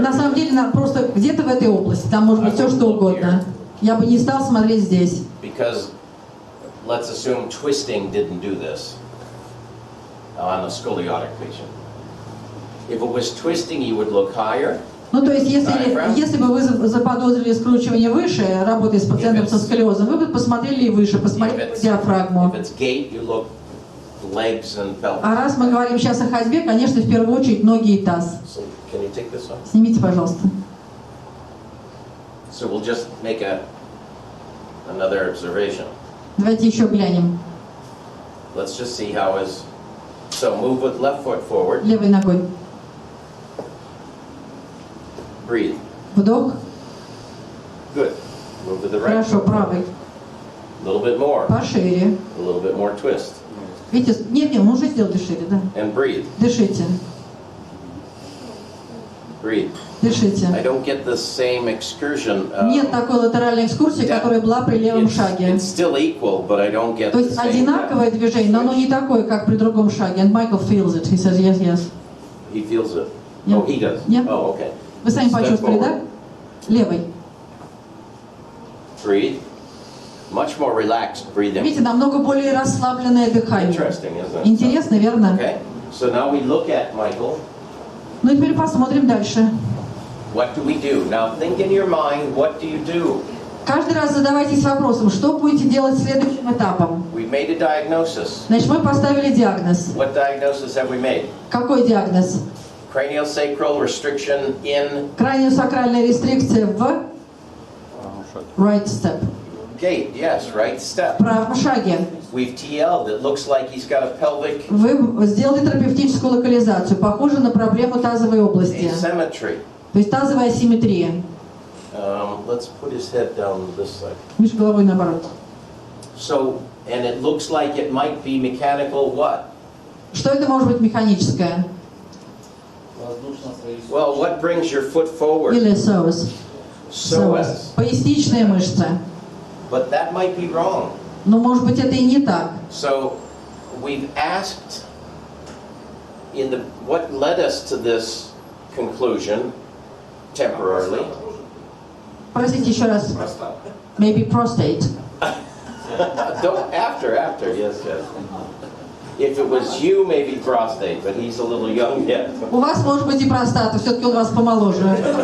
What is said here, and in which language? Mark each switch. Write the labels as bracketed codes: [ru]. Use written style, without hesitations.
[ru] На самом деле, просто где-то в этой области, там может быть все что угодно. Я бы не стал смотреть здесь. [en] Because let's assume twisting didn't do this on a scoliotic patient. If it was twisting, you would look higher. [ru] Ну, то есть, если бы вы заподозрили скручивание выше, работая с пациентом со сколиозом, вы бы посмотрели и выше, посмотрели диафрагму. [en] If it's gait, you look legs and pelvis. [ru] А раз мы говорим сейчас о ходьбе, конечно, в первую очередь ноги и таз. [en] So can you take this one? [ru] Снимите, пожалуйста. [en] So we'll just make another observation. [ru] Давайте еще глянем. [en] Let's just see how is. So move with left foot forward. [ru] Левой ногой. [en] Breathe. [ru] Вдох. [en] Good. Move with the right [ru] Хорошо, [en] foot. [ru] правой. [en] A little bit more. [ru] Пошире. [en] A little bit more twist. [ru] Видите, нет, мы уже сделали шире, да. [en] And breathe. [ru] Дышите. [en] Breathe. [ru] Дышите. [en] I don't get the same excursion. [ru] Нет такой латеральной экскурсии, которая была при левом шаге. [en] It's still equal, but I don't get [ru] То [en] the [ru] есть [en] same. [ru] одинаковое движение, но оно не такое, как при другом шаге. [en] And Michael feels it. He says yes, yes. He feels it. Yeah. Oh, he does. Yeah. Oh, okay. [ru] Вы сами [en] Step [ru] почувствовали, да? [en] forward. [ru] Левой. [en] Breathe. Much more relaxed breathing. [ru] Видите, намного более расслабленное дыхание. [en] Interesting, isn't it? [ru] Интересно, верно? [en] Okay. So now we look at Michael. [ru] Ну и теперь посмотрим дальше. [en] What do we do? Now think in your mind, what do you do? [ru] Каждый раз задавайтесь вопросом, что будете делать следующим этапом. [en] We've made a diagnosis. [ru] Значит, мы поставили диагноз. [en] What diagnosis have we made? [ru] Какой диагноз? [en] Craniosacral restriction in [ru] Краниосакральная рестрикция в [en] right step. gait. Yes, right step. [ru] В правом шаге. [en] We've TL'd. It looks like he's got a pelvic [ru] Вы сделали терапевтическую локализацию, похоже на проблему тазовой области. [en] asymmetry. [ru] То есть тазовая асимметрия. [en] Let's put his head down this side. [ru] Миш головой наоборот. [en] So, and it looks like it might be mechanical what? [ru] Что это может быть механическое? [en] Well, what brings your foot forward? [ru] Или psoas. [en] Psoas. [ru] Поясничная мышца. [en] But that might be wrong. [ru] Но может быть это и не так. [en] So, we've asked what led us to this conclusion temporarily. [ru] Простите еще раз. [en] Maybe prostate. After, yes. If it was you, maybe prostate, but he's a little young yet. [ru] У вас может быть и простата, все-таки он вас помоложе.